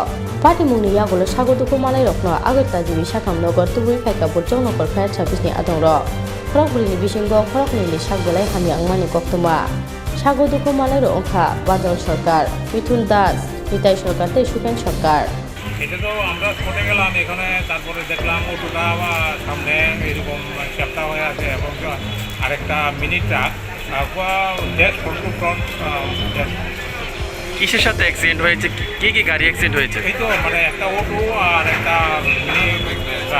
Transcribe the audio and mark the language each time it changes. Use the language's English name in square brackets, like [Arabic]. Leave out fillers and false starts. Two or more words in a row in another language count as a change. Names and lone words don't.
[Kok Borok] Party Munia Golo Shagoduko Malay Rokno, Agata Jibishakam Nogo, 2 week fire Fire Service ni Adoro. Krogri Bishingo, Krogni Shagolai Hanyangmani Koktuma. Shagoduko Malay Roka, Badal Shorkar, Vitul Das, Vitai Shorkar, Shukan Shorkar. [Bangla] এটা তো আমরা স্পটে গেলাম এখানে তারপরে দেখলাম অটোটা সামনে এরকম চ্যাপ্টা হয়ে আছে এবং আরেকটা মিনি ট্রাক কিসের সাথে অ্যাক্সিডেন্ট হয়েছে কি গাড়ি অ্যাক্সিডেন্ট হয়েছে এই তো মানে একটা অটো আর একটা মিনি ট্রাক